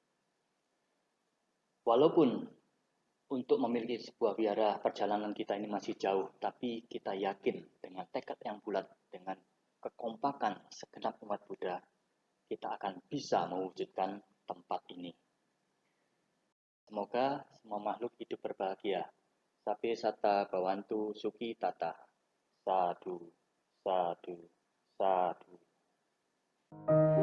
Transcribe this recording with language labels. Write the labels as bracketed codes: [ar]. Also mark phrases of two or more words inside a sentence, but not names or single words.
[id] Walaupun untuk memiliki sebuah wihara perjalanan kita ini masih jauh, tapi kita yakin dengan tekad yang bulat, dengan kekompakan segenap umat Buddha, kita akan bisa mewujudkan tempat ini. Semoga semua makhluk hidup berbahagia. [pi] Sabe sata bawantu suki tata. Sadhu, sadhu, sadhu.